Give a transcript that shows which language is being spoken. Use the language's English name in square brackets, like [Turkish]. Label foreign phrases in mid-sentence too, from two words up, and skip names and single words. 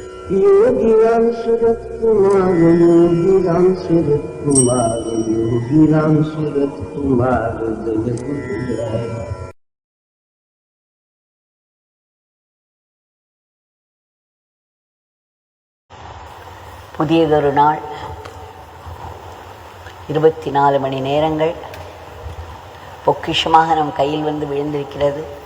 [Sanskrit] योगी राम सूरत कुमार, योगी राम सूरत कुमार, योगी राम सूरत कुमार जय गुरु जय। [Tamil] புதியதொரு நாள், 24 மணி நேரங்கள் பொக்கிஷமாக நம் கையில் வந்து விழுந்திருக்கிறது.